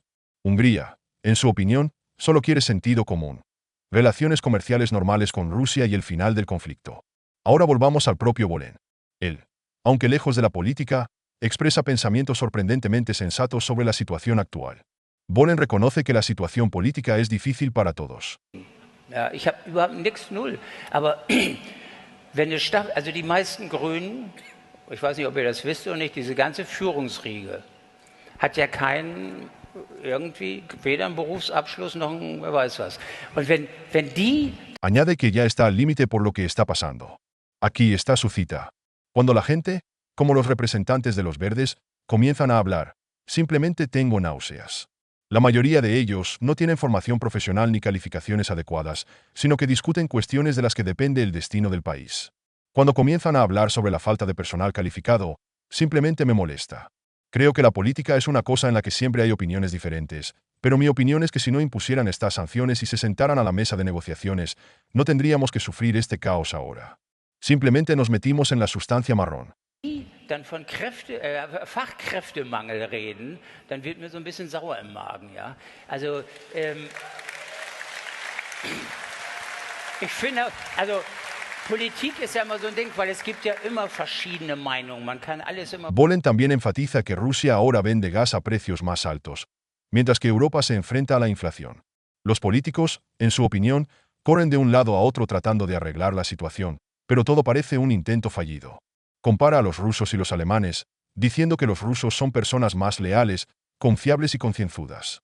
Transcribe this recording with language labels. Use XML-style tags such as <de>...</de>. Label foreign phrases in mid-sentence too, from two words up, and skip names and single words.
<es>Hungría, en su opinión, solo quiere sentido común, relaciones comerciales normales con Rusia y el final del conflicto. Ahora volvamos al propio Bohlen. Él, aunque lejos de la política, expresa pensamientos sorprendentemente sensatos sobre la situación actual. Bohlen reconoce que la situación política es difícil para todos.</es> <de>Ja, ich habe überhaupt nichts, null. Aber wenn es also die meisten Grünen, ich weiß nicht, ob ihr das wisst oder nicht, diese ganze Führungsriege hat ja keinen irgendwie weder ein Berufsabschluss noch ein, wer weiß was. Und wenn die...</de> <es>Añade que ya está al límite por lo que está pasando. Aquí está su cita. Cuando la gente, como los representantes de los verdes, comienzan a hablar, simplemente tengo náuseas. La mayoría de ellos no tienen formación profesional ni calificaciones adecuadas, sino que discuten cuestiones de las que depende el destino del país. Cuando comienzan a hablar sobre la falta de personal calificado, simplemente me molesta. Creo que la política es una cosa en la que siempre hay opiniones diferentes, pero mi opinión es que si no impusieran estas sanciones y se sentaran a la mesa de negociaciones, no tendríamos que sufrir este caos ahora. Simplemente nos metimos en la sustancia marrón.</es> <de>Dann von Fachkräftemangel reden, dann wird mir so ein bisschen sauer im Magen, ja. Also, ich finde, also Politik ist ja immer so ein Ding, weil es gibt ja immer verschiedene Meinungen, man kann alles immer...</de> <es>Vollen también enfatiza que Rusia ahora vende gas a precios más altos, mientras que Europa se enfrenta a la inflación. Los políticos, en su opinión, corren de un lado a otro tratando de arreglar la situación, pero todo parece un intento fallido. Compara a los rusos y los alemanes, diciendo que los rusos son personas más leales, confiables y concienzudas.</es>